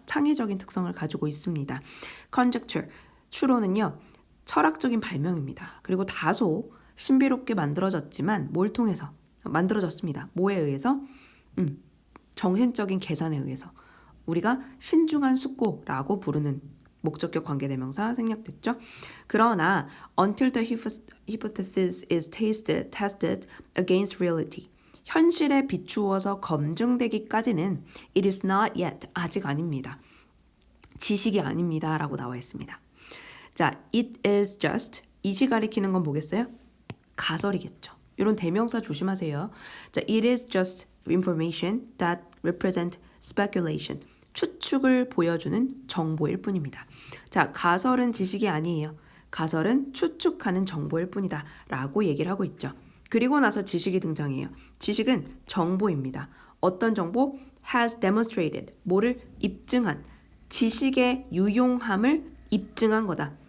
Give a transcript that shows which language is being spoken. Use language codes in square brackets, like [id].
[ko] 창의적인 특성을 가지고 있습니다. conjecture, 추론은요, 철학적인 발명입니다. 그리고 다소 신비롭게 만들어졌지만 뭘 통해서 만들어졌습니다. 뭐에 의해서? 정신적인 계산에 의해서. 우리가 신중한 숙고라고 부르는 목적격 관계대명사 생략됐죠? 그러나 [en] until the hypothesis is tested against reality, [ko] 현실에 비추어서 검증되기까지는 [en] it is not yet, [ko] 아직 아닙니다. 지식이 아닙니다 라고 나와 있습니다. 자, [en] it is just, [ko] 이지 가리키는 건 뭐겠어요? 가설이겠죠. 이런 대명사 조심하세요. 자, [en] it is just information that represent speculation. [ko] 추측을 보여주는 정보일 뿐입니다. 자, 가설은 지식이 아니에요. 가설은 추측하는 정보일 뿐이다 라고 얘기를 하고 있죠. 그리고 나서 지식이 등장해요. 지식은 정보입니다. 어떤 정보? has demonstrated, 뭐를 입증한, 지식의 유용함을 입증한 거다.